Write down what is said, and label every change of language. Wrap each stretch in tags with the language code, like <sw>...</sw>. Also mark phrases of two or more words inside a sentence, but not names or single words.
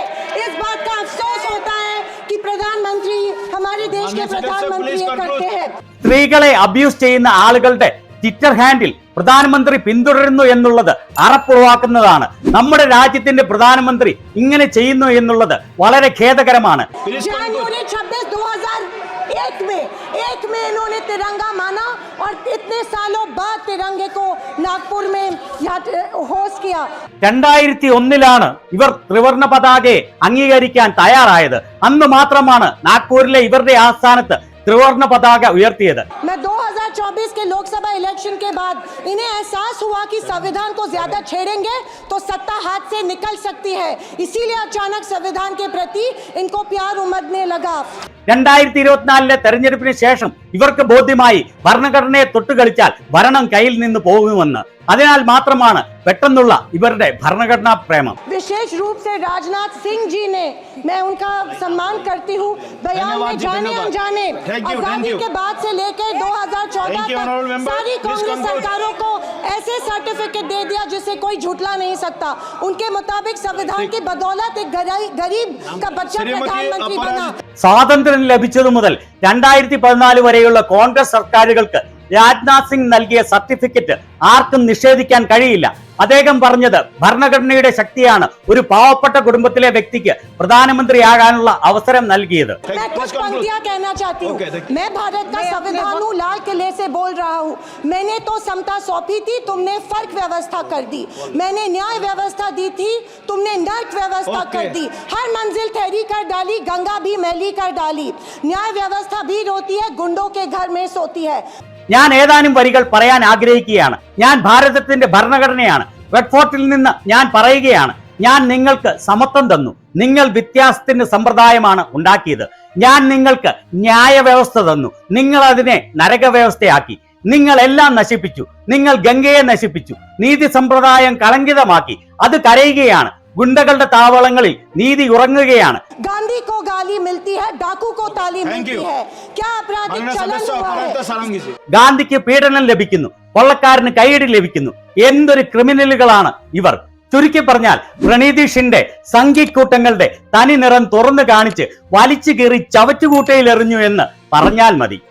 <hi>इस बात का अफसोस होता है कि प्रधानमंत्री हमारे देश के प्रधानमंत्री ये करते हैं।</hi> <ml>സ്ത്രീകളെ അബ്യൂസ് ചെയ്യുന്ന ആളുകളുടെ</ml> <en>Twitter handle</en> <ml>പ്രധാനമന്ത്രി പിന്തുടരുന്നു എന്നുള്ളത് അറപ്പുളവാക്കുന്നതാണ്. നമ്മുടെ രാജ്യത്തിന്റെ പ്രധാനമന്ത്രി ഇങ്ങനെ ചെയ്യുന്നു എന്നുള്ളത് വളരെ ഖേദകരമാണ്.</ml> <hi>जनवरी 26, 2001 में इन्होंने तिरंगा माना और इतने सालों बाद तिरंगे को नागपुर में होस्ट किया।</hi> <ml>2001 ഇവർ ത്രിവർണ പതാകയെ അംഗീകരിക്കാൻ തയ്യാറായത്. അന്ന് മാത്രമാണ് നാഗ്പൂരിലെ ഇവരുടെ ആസ്ഥാനത്ത് ത്രിവർണ പതാക ഉയർത്തിയത്.</ml> <hi>मैं 2024 के लोकसभा इलेक्शन के बाद इन्हें एहसास हुआ कि संविधान को ज्यादा छेड़ेंगे तो सत्ता हाथ से निकल सकती है, इसीलिए अचानक संविधान के प्रति इनको प्यार उमड़ने लगा।</hi> <ml>2024 തെരഞ്ഞെടുപ്പിന് ശേഷം ഇവർക്ക് ബോധ്യമായി ഭരണഘടനയെ തൊട്ടുകളിച്ചാൽ ഭരണം കയ്യിൽ നിന്ന് പോകുമെന്ന്. അതിനാൽ മാത്രമാണ് പെട്ടെന്നുള്ള ഇവരുടെ ഭരണഘടനാ പ്രേമം.</ml> <hi>विशेष रूप से राजनाथ सिंह जी ने, मैं उनका सम्मान करती हूँ, बयान में जाने अनजाने आजादी के बाद से लेकर 2014 तक सारी कांग्रेस सरकारों को ऐसे सर्टिफिकेट दे दिया जिसे कोई झुटला नहीं सकता। उनके मुताबिक संविधान की बदौलत एक गरीब का बच्चा प्रधानमंत्री बना।</hi> <ml>സ്വാതന്ത്ര്യം ലഭിച്ചതു മുതൽ 2014 വരെയുള്ള കോൺഗ്രസ് സർക്കാരുകൾക്ക് രാജ്നാഥ് സിംഗ് നൽകിയ സർട്ടിഫിക്കറ്റ് ആർക്കും നിഷേധിക്കാൻ കഴിയില്ല. അദ്ദേഹം പറഞ്ഞത് ഭരണഘടനയുടെ ശക്തിയാണ് ഒരു പാവപ്പെട്ട കുടുംബത്തിലെ വ്യക്തിക്ക് പ്രധാനമന്ത്രിയാകാനുള്ള അവസരം നൽകിയത്.</ml> <hi>मैं कुछ पंक्तियां कहना चाहती हूँ। मैं भारत का संविधान हूँ, लाल किले से बोल रहा हूँ। मैंने तो समता सौंपी थी, तुमने फर्क व्यवस्था कर दी। मैंने न्याय व्यवस्था दी थी, तुमने नर्क व्यवस्था कर दी। हर मंजिल ठहरी कर डाली, गंगा भी मैली कर डाली। न्याय व्यवस्था भी रोती है, गुंडों के घर में सोती है।</hi> <ml>ഞാൻ ഏതാനും വരികൾ പറയാൻ ആഗ്രഹിക്കുകയാണ്. ഞാൻ ഭാരതത്തിന്റെ ഭരണഘടനയാണ്. റെഡ് ഫോർട്ടിൽ നിന്ന് ഞാൻ പറയുകയാണ്, ഞാൻ നിങ്ങൾക്ക് സമത്വം തന്നു, നിങ്ങൾ വ്യത്യാസത്തിന്റെ സമ്പ്രദായമാണ് ഉണ്ടാക്കിയത്. ഞാൻ നിങ്ങൾക്ക് ന്യായ വ്യവസ്ഥ തന്നു, നിങ്ങൾ അതിനെ നരക വ്യവസ്ഥയാക്കി. നിങ്ങൾ എല്ലാം നശിപ്പിച്ചു, നിങ്ങൾ ഗംഗയെ നശിപ്പിച്ചു, നീതി സമ്പ്രദായം കളങ്കിതമാക്കി. അത് കരയുകയാണ്. ഗുണ്ടകളുടെ താവളങ്ങളിൽ നീതി ഉറങ്ങുകയാണ്.</ml> <hi>गांधी को गाली मिलती है, डाकू को ताली मिलती है। क्या आपराधिक चलन हुआ है?</hi> <ml>ഗാന്ധിക്ക് പീഡനം ലഭിക്കുന്നു, കൊള്ളക്കാരന് കൈയടി ലഭിക്കുന്നു. എന്തൊരു ക്രിമിനലുകളാണ് ഇവർ! ചുരുക്കി പറഞ്ഞാൽ പ്രണീതി ഷിൻഡെ സംഘിക്കൂട്ടങ്ങളുടെ തനി നിറം തുറന്നു കാണിച്ച് വലിച്ചു കീറി ചവറ്റുകൂട്ടയിൽ എറിഞ്ഞു എന്ന് പറഞ്ഞാൽ മതി.</ml>